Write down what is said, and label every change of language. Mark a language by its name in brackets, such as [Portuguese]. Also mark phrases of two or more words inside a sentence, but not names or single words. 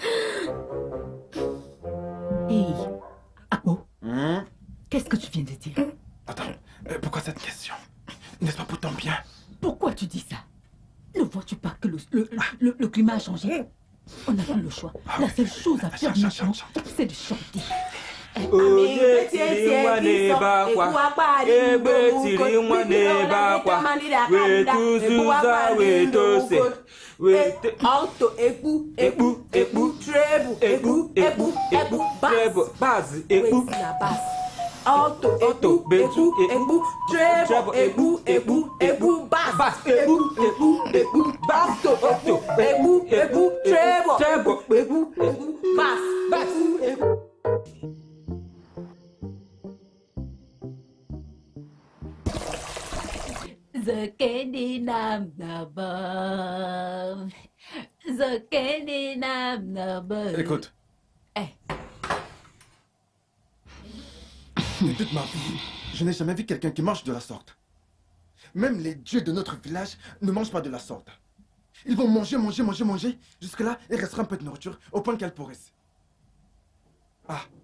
[French] Hey, Apo, qu'est-ce que tu viens de dire? Attends, pourquoi cette question? N'est-ce pas pour ton bien? Pourquoi tu dis ça? Ne vois-tu pas que le climat a changé? On n'a plus le choix. La seule chose à faire maintenant, c'est de chanter. [Igbo] Oye tiri nwane bakwa, egbe tiri nwane bakwa, wetuzuza wetose, wete alto ekpu ekpu ekpu treble ekpu ekpu ekpu [English] treble bass [Igbo] ekpu na [English] bass alto [Igbo] alto betu ekpu treble ekpu ekpu ekpu bass ekpu ekpu ekpu [English] bass alto [Igbo] ekpu ekpu treble treble ekpu ekpu bass bass. Zakeni nam nabam. Zakeni nam nabam. [French] Écoute. De toute ma vie, je n'ai jamais vu quelqu'un qui mange de la sorte. Même les dieux de notre village ne mangent pas de la sorte. Ils vont manger. Jusque-là, il restera un peu de nourriture au point qu'elle pourrisse.